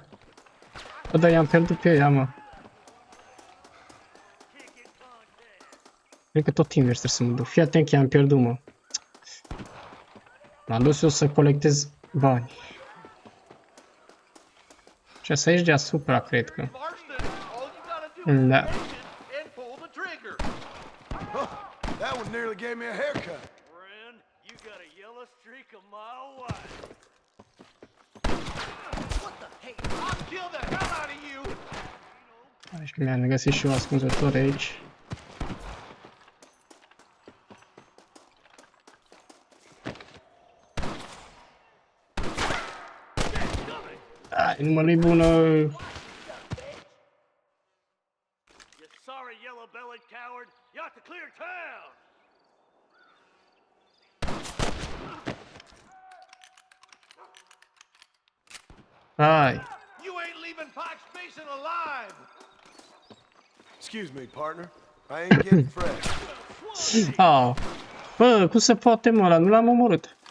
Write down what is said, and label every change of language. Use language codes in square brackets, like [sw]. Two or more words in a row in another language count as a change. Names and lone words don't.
[ro] Bă, dar i-am pierdut pe ea, mă. Cred că tot invers trebuie să mă duc. Fii atent că i-am pierdut, mă. M-am dus eu să colectez bani. Și asta aici deasupra, cred că. Da. [en] That one nearly gave me a haircut. Friend, you got a yellow streak a mile wide. What the hey? I'll kill the hell out of you! [ro] Aici mi-am găsit și eu ascunzător aici. Ai, numai nu-i bună! [en] You sorry yellow-bellied coward. You ought to clear town. [ro] Hai! [en] You ain't leaving Pike's Basin alive! Excuse me, partner. I ain't getting fresh. [ro] Oh. Bă, cum se poate, mă, ăla? Nu l-am omorât.